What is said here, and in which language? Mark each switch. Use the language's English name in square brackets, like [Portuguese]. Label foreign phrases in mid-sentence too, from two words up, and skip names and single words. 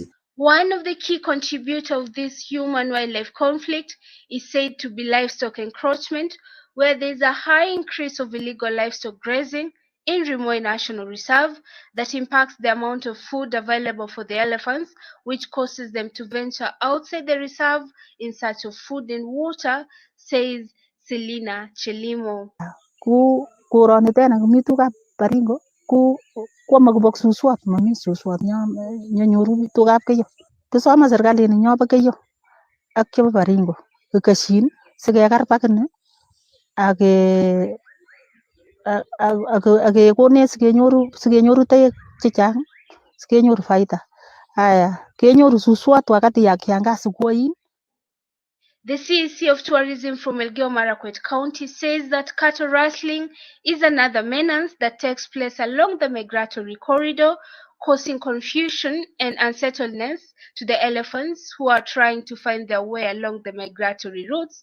[English] One of the key contributors of this human-wildlife conflict is said to be livestock encroachment, where there is a high increase of illegal livestock grazing in Rimoi National Reserve that impacts the amount of food available for the elephants, which causes them to venture outside the reserve in search of food and water, says Selina Chelimo. [Kalenjin] Ku koroni tena komi tugab Baringo ku kwome kobok suswot momi suswot nyenyoru tugab Keiyo. Kisome serikalit nenyo bo Keiyo ak chebo Baringo kokesyin sikekar pakini ak kekonech sikenyoru toek chechang sikenyoru faida. [Swahili] Haya [Kalenjin] kenyoru suswot [Swahili] wakati ya kiangazi kuoin. [English] The CEC of Tourism from Elgeyo Marakwet County says that cattle rustling is another menace that takes place along the migratory corridor, causing confusion and unsettledness to the elephants who are trying to find their way along the migratory routes.